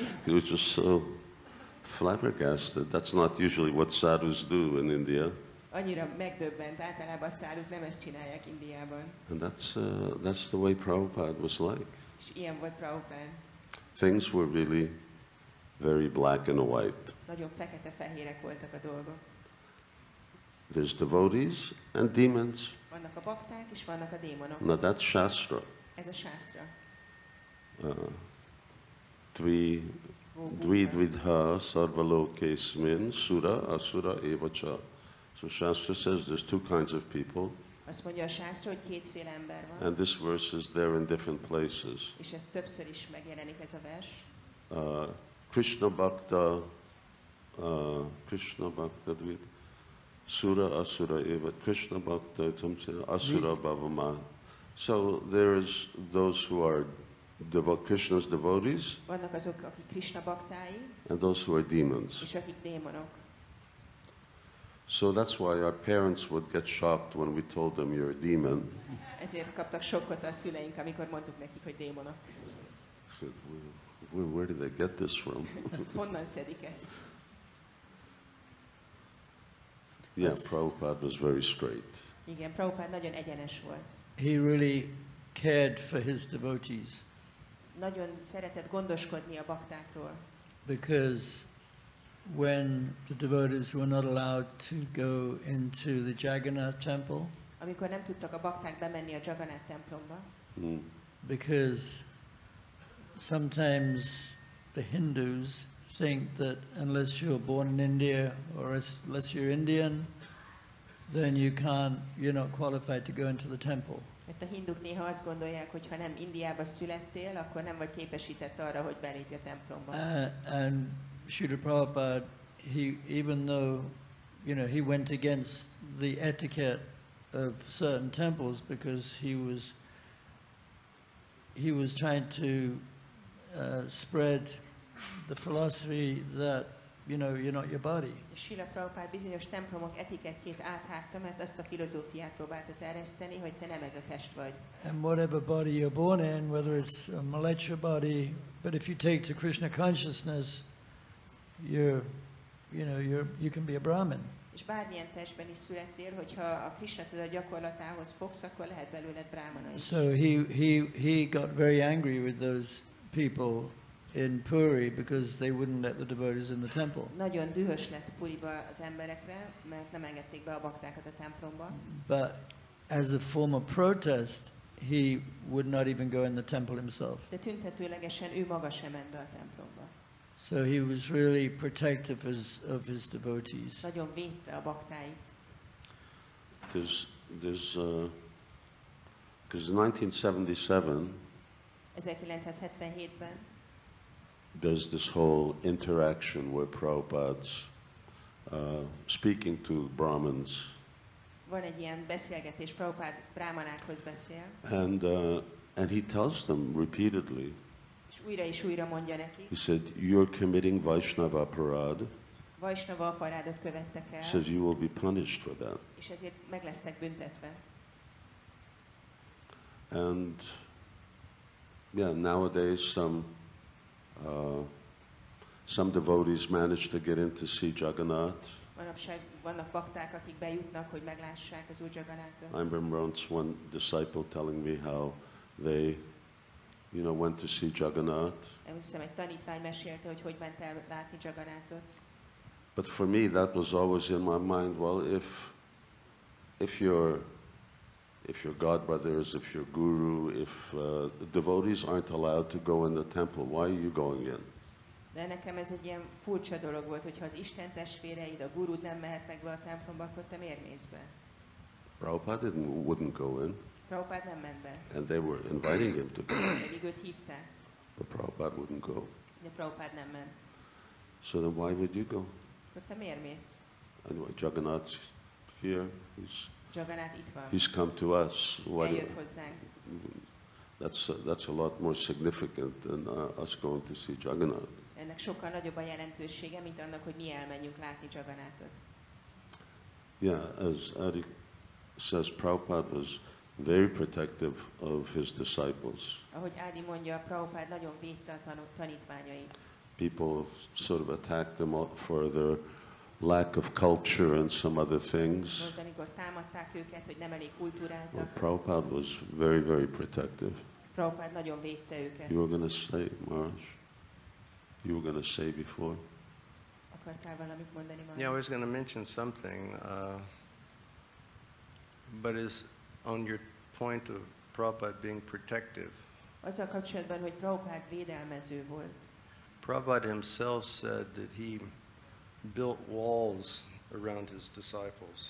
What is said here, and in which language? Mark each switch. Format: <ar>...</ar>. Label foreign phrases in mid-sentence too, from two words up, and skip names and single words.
<en>He was just so flabbergasted. That's not usually what sadhus do in India.</en> <hu>Annyira megdöbbent, általában a száduk nem ezt csinálják Indiában.</hu> <en>And that's the way Prabhupada was like.</en> <hu>És ilyen volt Prabhupád.</hu> <en>Things were really very black and white.</en> <hu>Nagyon fekete-fehérek voltak a dolgok.</hu> <en>There's devotees and demons.</en> <hu>Vannak a bakták és vannak a démonok.</hu> <en>Now that's Shastra.</en> <hu>Ez a sásztra.</hu> <sa>Dvidha sarvalokesmin sura asura evacha.</sa> <en>So Shastra says there's two kinds of people.</en> <hu>Azt mondja a sásztra, hogy kétféle ember van.</hu> <en>And this verse is there in different places.</en> <hu>És ez többször is megjelenik ez a vers.</hu> <sa>Krishna Bhakta Dvid Sura Asura Eva Krishna Bhakta Asura Bhavama.</sa> <en>So there is those who are Krishna's devotees.</en> <hu>Vannak azok, akik Krishna baktái,</hu> <en>And those who are demons.</en> <hu>és akik démonok.</hu> <en>So that's why our parents would get shocked when we told them you're a demon.</en> <hu>Ezért kaptak sokkot a szüleink, amikor mondtuk nekik, hogy démonok.</hu> <en>Said, where did they get this from?</en> <hu>Honnan szedik ezt?</hu> <en>Yeah, Prabhupada was very straight.</en> <hu>Igen, Prabhupád nagyon egyenes volt.</hu> <en>He really cared for his devotees</en> <hu>Nagyon szeretett gondoskodni a baktákról.</hu> <en>because when the devotees were not allowed to go into the Jagannath temple,</en> <hu>Amikor nem tudtak a bakták bemenni a Jagannath templomba,</hu> <en>because sometimes the Hindus think that unless you're born in India or unless you're Indian, then you're not qualified to go into the temple.</en> <hu>mert a hinduk néha azt gondolják, hogy ha nem Indiába születtél, akkor nem vagy képesített arra, hogy belépj a templomba.</hu> <en>And Śrīla Prabhupāda, even though he went against the etiquette of certain temples because he was trying to spread the philosophy that you're not your body.</en> <hu>Śrīla Prabhupāda bizonyos templomok etikettjét áthágta, mert azt a filozófiát próbálta terjeszteni, hogy te nem ez a test vagy.</hu> <en>And whatever body you're born in, whether it's a malechha body, but if you take to Krishna consciousness, you can be a Brahmin.</en> <hu>És bármilyen testben is születtél, hogyha a Krishna tudat gyakorlatához fogsz, akkor lehet belőled brahmana is.</hu> <en>So he got very angry with those people in Puri because they wouldn't let the devotees in the temple.</en> <hu>Nagyon dühös lett Puriba az emberekre, mert nem engedték be a baktákat a templomba.</hu> <en>But as a form of protest, he would not even go in the temple himself.</en> <hu>De tüntetőlegesen ő maga sem ment be a templomba.</hu> <en>So he was really protective of his devotees.</en> <hu>Nagyon védte a baktáit.</hu> <en>Because in 1977,</en> <hu>1977-ben</hu> <en>there's this whole interaction where Prabhupada's speaking to Brahmins.</en> <hu>van egy ilyen beszélgetés, Prabhupád brámanákhoz beszél,</hu> <en>And he tells them repeatedly,</en> <hu>és újra mondja nekik,</hu> <en>he said, you're committing</en> <sa>Vaishnava aparad.</sa> <hu>Vaisnava aparádot követtek</hu> <en>He</en> <hu>el,</hu> <en>said, you will be punished for that.</en> <hu>és ezért meg lesznek büntetve.</hu> <en>And yeah, nowadays some devotees manage to get in to see Jagannath.</en> <hu>Manapság vannak bakták, akik bejutnak, hogy meglássák az Úr Jagannathat.</hu> <en>I remember once one disciple telling me how they, went to see Jagannath.</en> <hu>Emlékszem, egy tanítvány mesélte, hogy ment el látni Jagannathot.</hu> <en>But for me, that was always in my mind. Well, if your godbrothers, if your guru, if the devotees aren't allowed to go in the temple, why are you going in?</en> <hu>De nekem ez egy ilyen furcsa dolog volt, hogyha az Isten testvéreid, a gurud nem mehetnek be a templomba, akkor te miért mész be?</hu> <en>Prabhupada wouldn't go in,</en> <hu>Prabhupád nem ment be,</hu> <en>and they were inviting him to go,</en> <hu>pedig őt hívták,</hu> <en>but Prabhupada wouldn't go.</en> <hu>de Prabhupád nem ment.</hu> <en>So then why would you go?</en> <hu>Akkor te miért mész?</hu> <en>Anyway, Jagannath's here.</en> <hu>Jagannath itt van,</hu> <en>He's come to us.</en> <hu>eljött hozzánk.</hu> <en>That's a lot more significant than us going to see Jagannath.</en> <hu>Ennek sokkal nagyobb a jelentősége, mint annak, hogy mi elmenjünk látni Jagannathot.</hu> <en>Yeah, as Ādi says, Prabhupada was very protective of his disciples.</en> <hu>Ahogy Ádi mondja, Prabhupád nagyon védte a tanítványait.</hu> <en>People sort of attacked them for their lack of culture and some other things.</en> <hu>Most, amikor támadták őket, hogy nem elég</hu> <en>Well,</en> <hu>kulturáltak,</hu> <en>Prabhupada was very, very protective.</en> <hu>Prabhupád nagyon védte őket.</hu> <en>You were going to say, Maharaj? You were going to say before?</en> <hu>Akartál valamit mondani, Maharaj?</hu> <en>Yeah, I was going to mention something, but is on your point of Prabhupada being protective.</en> <hu>Azzal kapcsolatban, hogy Prabhupád védelmező volt.</hu> <en>Prabhupada himself said that he built walls around his disciples</en>